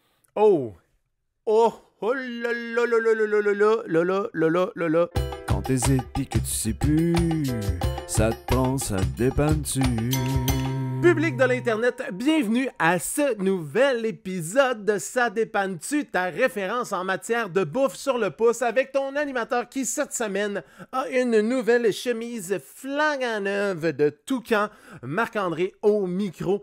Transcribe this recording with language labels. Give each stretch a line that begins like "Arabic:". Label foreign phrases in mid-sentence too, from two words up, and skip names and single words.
French: Oh! Oh! Oh là là là là là là là là là là là là là là. Quand t'hésites pis que tu sais plus, ça te prend, ça te dépanne-tu? Public de l'Internet, bienvenue à ce nouvel épisode de Ça dépanne-tu, ta référence en matière de bouffe sur le pouce avec ton animateur qui, cette semaine, a une nouvelle chemise flambant neuve de Toucan, Marc-André au micro.